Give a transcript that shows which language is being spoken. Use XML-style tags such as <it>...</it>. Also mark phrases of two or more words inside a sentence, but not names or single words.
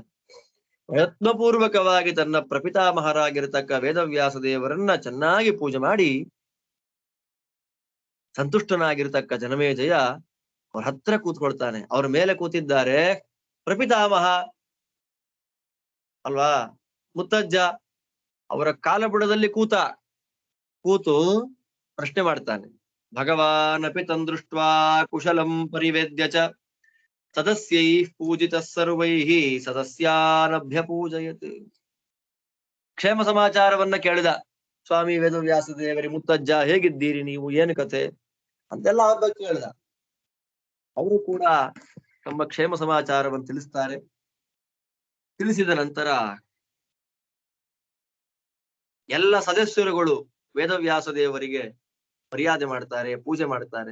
<kn>ಪ್ರಯತ್ನಪೂರ್ವಕವಾಗಿ ತನ್ನ ಪ್ರಪಿತಾಮಹರಾಗಿರತಕ್ಕ ವೇದವ್ಯಾಸ ದೇವರನ್ನ ಚೆನ್ನಾಗಿ ಪೂಜೆ ಮಾಡಿ ಸಂತುಷ್ಟನಾಗಿರ್ತಕ್ಕ ಜನಮೇಜಯ ಅವ್ರ ಹತ್ರ ಕೂತ್ಕೊಳ್ತಾನೆ. ಅವ್ರ ಮೇಲೆ ಕೂತಿದ್ದಾರೆ ಪ್ರಪಿತಾಮಹ ಅಲ್ವಾ, ಮುತ್ತಜ್ಜ. ಅವರ ಕಾಲಬುಡದಲ್ಲಿ ಕೂತು ಪ್ರಶ್ನೆ ಮಾಡ್ತಾನೆ.</kn> <sa>ಭಗವಾನಪಿ ತಂದೃಷ್ಟ್ವಾ ಕುಶಲಂ ಪರಿವೇದ್ಯ ಚ ಸದಸ್ಯೈಃ ಪೂಜಿತಃ ಸರ್ವೈಃ ಸದಸ್ಯಾನಭ್ಯ ಪೂಜಯತ್.</sa> <kn>ಕ್ಷೇಮ ಸಮಾಚಾರವನ್ನ ಕೇಳಿದ ಸ್ವಾಮಿ ವೇದವ್ಯಾಸ ದೇವರಿ, ಮುತ್ತಜ್ಜ ಹೇಗಿದ್ದೀರಿ ನೀವು, ಏನು ಕತೆ ಅಂತೆಲ್ಲ ಅವ್ರ ಬಗ್ಗೆ ಕೇಳಿದ. ಅವರು ಕೂಡ ತಮ್ಮ ಕ್ಷೇಮ ಸಮಾಚಾರವನ್ನು ತಿಳಿಸ್ತಾರೆ. ತಿಳಿಸಿದ ನಂತರ ಎಲ್ಲ ಸದಸ್ಯರುಗಳು ವೇದವ್ಯಾಸ ದೇವರಿಗೆ ಮರ್ಯಾದೆ ಮಾಡ್ತಾರೆ, ಪೂಜೆ ಮಾಡ್ತಾರೆ.</kn>